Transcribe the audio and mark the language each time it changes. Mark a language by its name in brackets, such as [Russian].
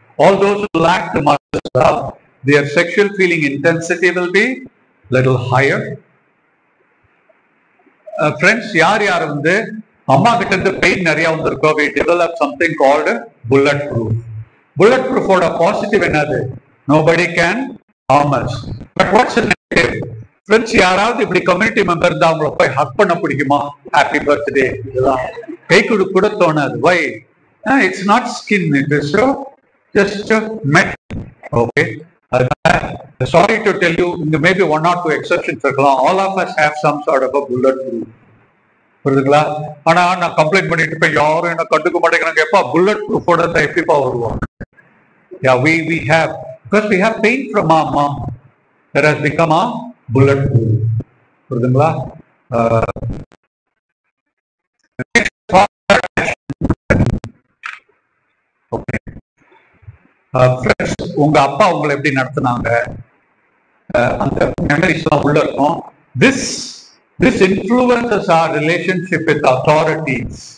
[English] All those who lack the mother's love, their sexual feeling intensity will be little higher. [Tamil] Friends, யார் யார் வந்து அம்மா கிட்ட இருந்து பெயின் நிறைய வந்திருக்கோ, [English] we develop something called bulletproof. Bulletproof [Tamil] ஓட பாசிட்டிவ் என்னது? [English] Nobody can harm us. But what's the negative? [Tamil] Friends, யாராவது இப்படி கம்யூனிட்டி மெம்பர் இருந்தா அவங்களை போய் ஹக் பண்ண பிடிக்குமா? ஹாப்பி பர்த்டே இதெல்லாம் கை கூட தோணாது. வை? [English] It's not skin, it is just metal. Okay. Sorry to tell you, maybe 1 or 2 exceptions [Tamil] இருக்கலாம். [English] All of us have some sort of a bulletproof. [Tamil] புரியுதுங்களா? ஆனா நான் கம்ப்ளைண்ட் பண்ணிட்டு இருப்பேன், யாரும் என்ன கண்டுக்க மாட்டேங்கிறாங்க. எப்பா புல்லட் ப்ரூஃபோட எப்படிப்பா வருவோம்? [English] Yeah, we have, because we have pain from our mom that has become a bulletproof. [Tamil] புரியுதுங்களா? ஓகே. ஃப்ரெண்ட்ஸ், உங்க அப்பா உங்களை எப்படி நடத்தினாங்க, அந்த மெமரிஸ் எல்லாம் உள்ள இருக்கும். [English] This influences our relationship with authorities.